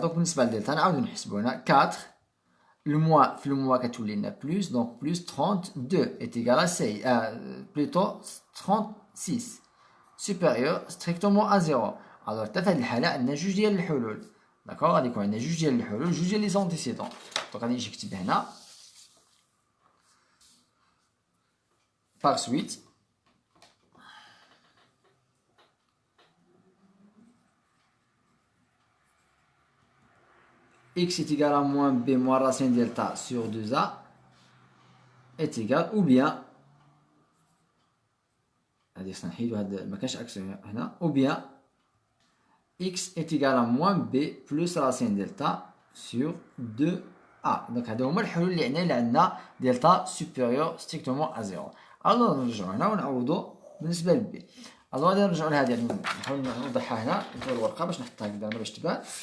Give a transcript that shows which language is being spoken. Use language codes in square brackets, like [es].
[ar] دونك بالنسبه لدلتا نعاودو نحسبو هنا 4 الموا في الموا كتولي لنا بلوس، دونك بلوس 32 [fr] est égal à 6 plutôt 36 supérieur strictement à 0. [ar] alors حتى في هذه الحاله عندنا جوج ديال الحلول. داكوغ غادي يكون عندنا جوج ديال الحلول، جوج ديال لي زونتيسيدون. دونك غادي نجي نكتب هنا [fr] par suite x est égal à moins b moins racine delta sur 2a est égal, ou bien [ar] هادي خصنا نحيدو هاد مكانش عكس هنا، [fr] ou bien x est égal à moins b plus racine delta sur 2a. [ar] دونك هادو هما الحلول اللي عندنا دلتا [fr] supérieur strictement à 0. [ar] الوغ نرجعو هنا ونعوضو بالنسبه لبي. الوغ غادي نرجعو لهادي، نحاول نوضحها هنا في الورقه باش نحطها هكذا باش تبان.